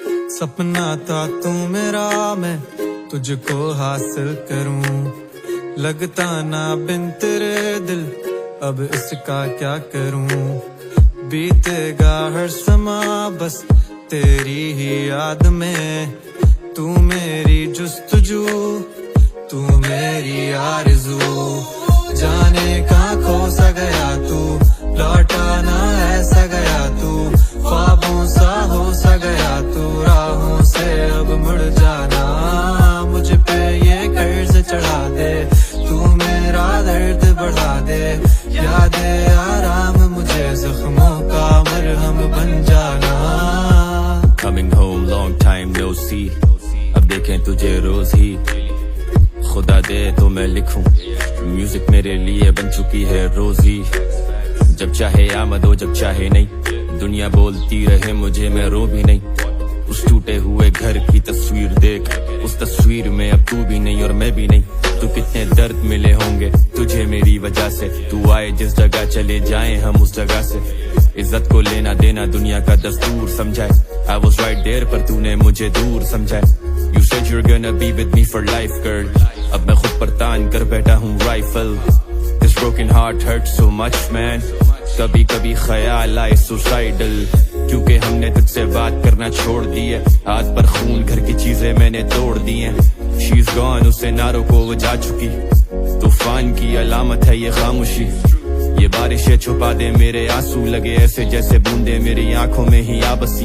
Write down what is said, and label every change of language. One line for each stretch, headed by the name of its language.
Hindi: सपना था तू मेरा, मैं तुझको हासिल करूं। लगता ना बिन तेरे दिल, अब इसका क्या करूं। बीतेगा हर समा बस तेरी ही याद में। तू मेरी जुस्तजू, तू मेरी आरज़ू। जाने कहाँ खो सा गया तू, लौटा ना ऐसा गया तू। ख्वाबों सा हो सा गया तू, राहों से अब मुड़ जाना। मुझ पे ये कर्ज चढ़ा दे, तू मेरा दर्द बढ़ा दे। याद आराम मुझे जख्मों का मरहम बन जाना।
English: Coming home long time no see,
Hindi: अब देखें तुझे रोज ही। खुदा दे तो मैं लिखूं, म्यूजिक मेरे लिए बन चुकी है रोज ही। जब चाहे आमद हो, जब चाहे नहीं, दुनिया बोलती रहे मुझे, मैं रो भी नहीं। उस टूटे हुए घर की तस्वीर देख, उस तस्वीर में अब तू भी नहीं और मैं भी नहीं। तू कितने दर्द मिले होंगे तुझे मेरी वजह से। तू आए जिस जगह चले जाएं हम उस जगह से। इज्जत को लेना देना दुनिया का दस्तूर समझाए।
English: I was right there
Hindi: पर तूने मुझे दूर समझाए।
English: You said you're gonna be with me for life girl,
Hindi: अब मैं खुद पर तान कर बैठा हूँ rifle.
English: This broken heart hurts so much man,
Hindi: कभी कभी ख्याल आए सुसाइडल। क्योंकि हमने तुझसे बात करना छोड़ दी है, हाथ पर खून घर की चीजें मैंने तोड़ दी हैं।
English: She's gone,
Hindi: उसे नारों को वो जा चुकी। तूफान की अलामत है ये खामोशी। ये बारिशें छुपा दे मेरे आंसू, लगे ऐसे जैसे बूंदे मेरी आंखों में ही आ बसी।